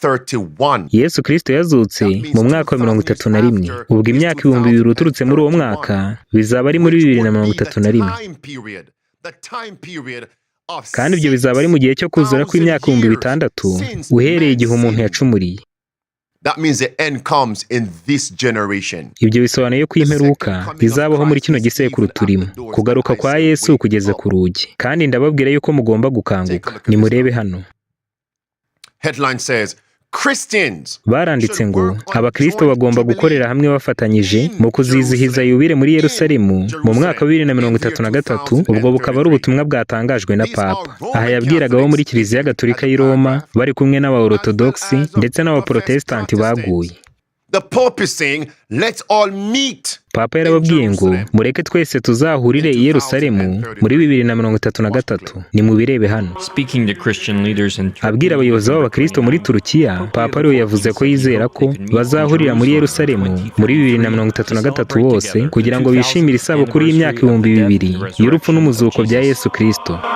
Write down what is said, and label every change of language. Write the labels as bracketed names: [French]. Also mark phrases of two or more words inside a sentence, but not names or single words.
[Kinyarwanda] 31. Yesu Kristo yazutse mu mwaka wa 31. Ubwo imyaka 2000 uturutse muri uwo mwaka bizaba ari muri 2031. Kandi ibyo bizaba ari mu gihe cyo kuzura kw'imyaka 6000 uhereye igihe umuntu yacumuriye. [English] That means the end comes in this generation. [Kinyarwanda] Ibyo bisobanuye ko imperuka izabaho muri kino gisekuru turimo, kugaruka kwa Yesu kugeze ku rugi. Kandi ndababwira yuko mugomba gukanguka. Nimurebe hano. [English] Headline says, Christians [Kinyarwanda] baranditse ngo abakristo bagomba gukorera hamwe bafatanyije mu kuzizihiza yubile muri Yerusalemu mu mwaka wa 2033. Ubwo bukaba ari ubutumwa bwatangajwe na Papa. Aha yabwiraga abo muri Kiliziya Gatolika y'i Roma bari kumwe n'Abaorthodoksi ndetse n'Abaprotestanti baguye. [English] The Pope is saying, let's all meet. [Kinyarwanda] Papa yarababwiye ngo mureke twese tuzahurire i Yerusalemu muri 2033. Ni mubirebe hano. Abwira abayobozi b'abakristo muri Turukiya, Papa ariwe yavuze ko yizera ko bazahurira muri Yerusalemu muri 2033 bose kugira ngo bishimire isabukuru y'imyaka 2000 y'urupfu n'umuzuko bya Yesu Kristo.